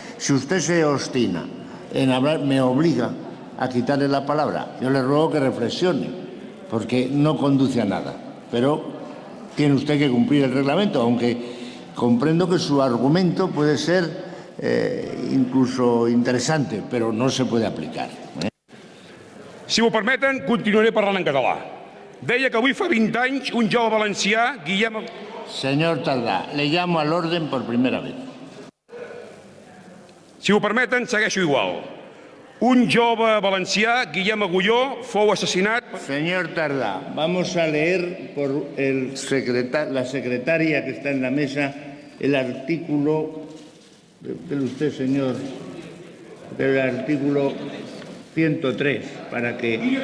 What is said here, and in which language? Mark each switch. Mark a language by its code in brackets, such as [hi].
[es] Si usted se obstina en hablar, me obliga a quitarle la palabra. Yo le ruego que reflexione, porque no conduce a nada. Pero tiene usted que cumplir el reglamento, aunque comprendo que su argumento puede ser incluso interesante, pero no se puede aplicar. [ca] Si m'ho permeten, continuaré parlant en català. Deia que avui fa 20 anys un jove valencià, Guillem... [es] Señor Tardá, le llamo al orden por primera vez. [ca] Si m'ho permeten, segueixo igual. Un jove valencià, Guillem Agulló, fou assassinat... [es] Señor Tardá, vamos a leer por la secretaria que está en la mesa el artículo... Pero usted, señor, del artículo 103, para que...